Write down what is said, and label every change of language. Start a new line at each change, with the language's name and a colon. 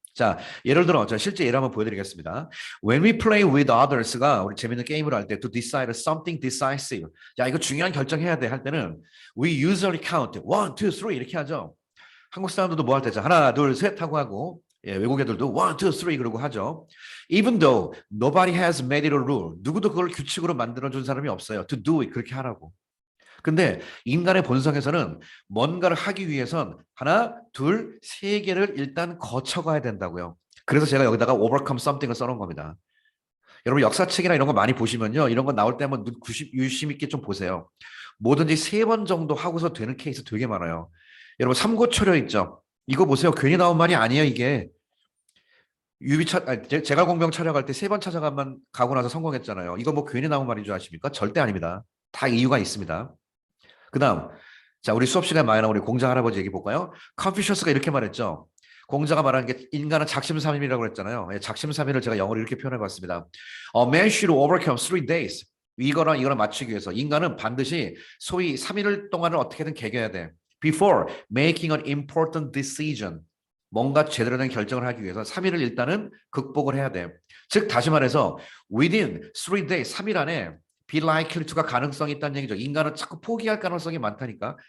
Korean: 자, 예를 들어 자, 실제 예를 한번 보여드리겠습니다.
English: When we play with others
Korean: 가 우리 재밌는 게임을 할 때
English: to decide something decisive,
Korean: 야 이거 중요한 결정해야 돼 할 때는
English: we usually count 1, 2, 3
Korean: 이렇게 하죠. 한국 사람들도 뭐 할 때죠? 하나, 둘, 셋 하고 하고, 외국 애들도 1, 2, 3 그러고 하죠.
English: Even though nobody has made it a rule,
Korean: 누구도 그걸 규칙으로 만들어준 사람이 없어요.
English: To do it,
Korean: 그렇게 하라고. 근데 인간의 본성에서는 뭔가를 하기 위해선 하나, 둘, 세 개를 일단 거쳐가야 된다고요. 그래서 제가 여기다가
English: overcome something
Korean: 을 써놓은 겁니다. 여러분 역사책이나 이런 거 많이 보시면요. 이런 거 나올 때 한번 유심 있게 좀 보세요. 뭐든지 3번 정도 하고서 되는 케이스 되게 많아요. 여러분 삼고초려 있죠? 이거 보세요. 괜히 나온 말이 아니에요, 이게. 제가 공병 촬영할 때 3번 찾아가만 가고 나서 성공했잖아요. 이거 뭐 괜히 나온 말인 줄 아십니까? 절대 아닙니다. 다 이유가 있습니다. 그다음, 자, 우리 수업 시간에 많이 나온 우리 공자 할아버지 얘기 볼까요? 컨피셔스가 이렇게 말했죠. 공자가 말하는 게 인간은 작심삼일이라고 그랬잖아요. 예, 작심삼일을 제가 영어로 이렇게 표현해 봤습니다.
English: A man should overcome 3 days.
Korean: 이거랑 이거랑 맞추기 위해서 인간은 반드시 소위 3일 동안을 어떻게든 개겨야 돼.
English: Before making an important decision.
Korean: 뭔가 제대로 된 결정을 하기 위해서 3일을 일단은 극복을 해야 돼. 즉 다시 말해서
English: within 3 days,
Korean: 3일 안에
English: be likely to
Korean: 가 가능성이 있다는 얘기죠. 인간은 자꾸 포기할 가능성이 많다니까.